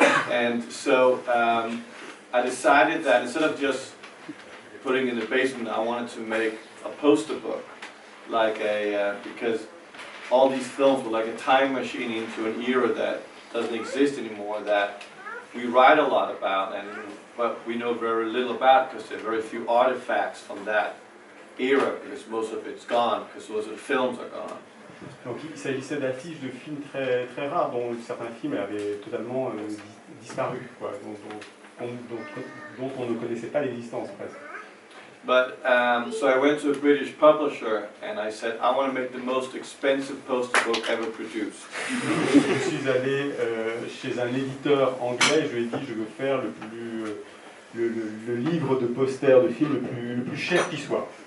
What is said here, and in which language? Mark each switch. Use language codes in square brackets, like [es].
[en] And so I decided that instead of just putting it in the basement, I wanted to make a poster book, like because all these films were like a time machine into an era that doesn't exist anymore, that we write a lot about, but we know very little about because there are very few artifacts from that era, because most of it's gone, because most of the films are gone. [fr] Donc il s'agissait d'affiches de films très, très rares, dont certains films avaient totalement disparu, quoi, dont on ne connaissait pas l'existence presque. [en] But so I went to a British publisher and I said, I want to make the most expensive poster book ever produced. [fr] Je suis allé chez un éditeur anglais et je lui ai dit je veux faire le livre de poster de film le plus cher qui soit.